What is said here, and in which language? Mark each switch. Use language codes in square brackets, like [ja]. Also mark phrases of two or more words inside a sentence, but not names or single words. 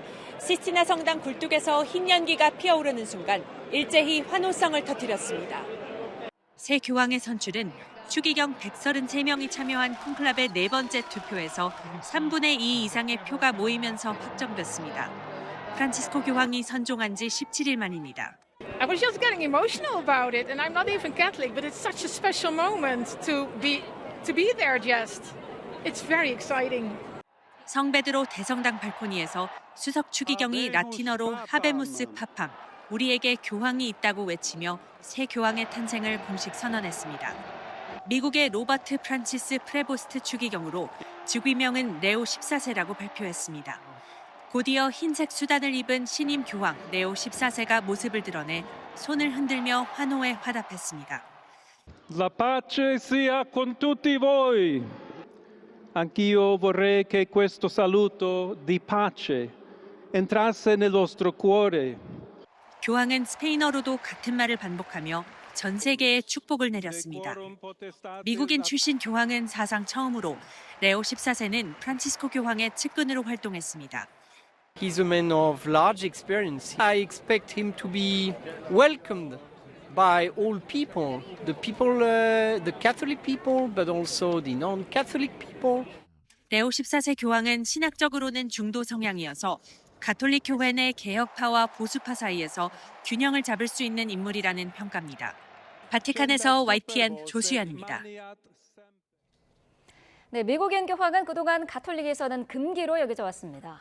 [ko] 시스티나 성당 굴뚝에서 흰 연기가 피어오르는 순간 일제히 환호성을 터뜨렸습니다. 새 교황의 선출은 추기경 133명이 참여한 콘클라베 네 번째 투표에서 3분의 2 이상의 표가 모이면서 확정됐습니다. 프란치스코 교황이 선종한 지 17일 만입니다. [en] I was just getting emotional about it, and I'm not even Catholic, but it's such a special moment to be there. Just, it's very exciting. [ko] 성베드로 대성당 발코니에서 수석 추기경이 라틴어로 [la] Habemus Papam, [ko] 우리에게 교황이 있다고 외치며 새 교황의 탄생을 공식 선언했습니다. 미국의 로버트 프란치스 프레보스트 추기경으로 직위명은 레오 14세라고 발표했습니다. 곧이어 흰색 수단을 입은 신임 교황 레오 14세가 모습을 드러내 손을 흔들며 환호에 화답했습니다. [it] La pace sia con tutti voi. Anch'io vorrei che questo saluto di pace entrasse nel vostro cuore. [ko] 교황은 스페인어로도 같은 말을 반복하며 전 세계에 축복을 내렸습니다. 미국인 출신 교황은 사상 처음으로 레오 14세는 프란치스코 교황의 측근으로 활동했습니다. [en] He's a man of large experience. I expect him to be welcomed by all people, the Catholic people, but also the non-Catholic people. [ko] 레오 14세 교황은 신학적으로는 중도 성향이어서 가톨릭 교회 내 개혁파와 보수파 사이에서 균형을 잡을 수 있는 인물이라는 평가입니다. 바티칸에서 YTN 조수연입니다. 네, 미국인 교황은 그동안 가톨릭에서는 금기로 여겨져 왔습니다.